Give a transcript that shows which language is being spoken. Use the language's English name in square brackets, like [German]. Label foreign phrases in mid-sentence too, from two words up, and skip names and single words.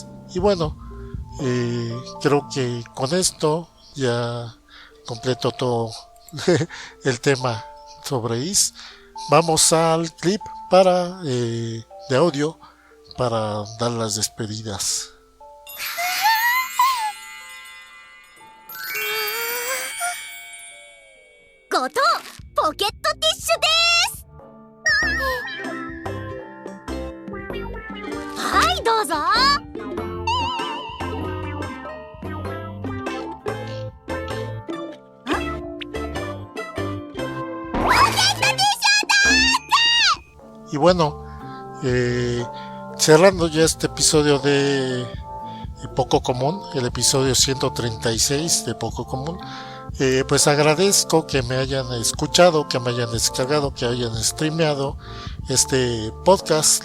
[Spanish] Y bueno, creo que con esto ya completo todo el tema sobre Is. Vamos al clip de audio para dar las despedidas. [Japanese] 後藤ポケットティッシュです。はいどうぞ。 [Spanish] Y bueno, cerrando ya este episodio de Poco Común, el episodio 136 de Poco Común, pues agradezco que me hayan escuchado, que me hayan descargado, que hayan streameado este podcast.